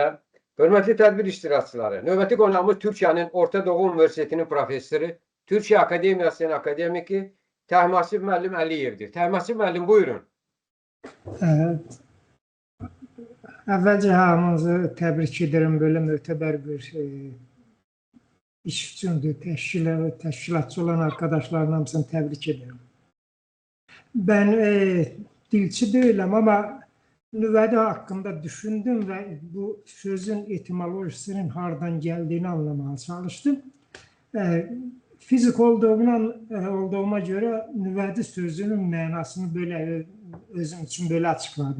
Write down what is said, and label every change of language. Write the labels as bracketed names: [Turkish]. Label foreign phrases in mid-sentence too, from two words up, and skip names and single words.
[Azerbaijani] Hörmətli tədbir iştirakçıları, növbəti qonağımız Türkiyənin Orta Doğu Universitetinin professoru, Türkiyə Akademiyasının akademiki Təhmasib müəllim Əliyevdir. Təhmasib müəllim, buyurun. Əvvəlcə hamınızı təbrik edirəm, belə mötəbər bir iş üçündür. Təşkilatçı olan arkadaşların hamısını təbrik edirəm. [Turkish] Ben dilçi değilim ama nüvede hakkında düşündüm ve bu sözün etimolojisinin hardan geldiğini anlamaya çalıştım. Fizik olduğuma göre nüvede sözünün mənasını böyle özüm için böyle açıkladım.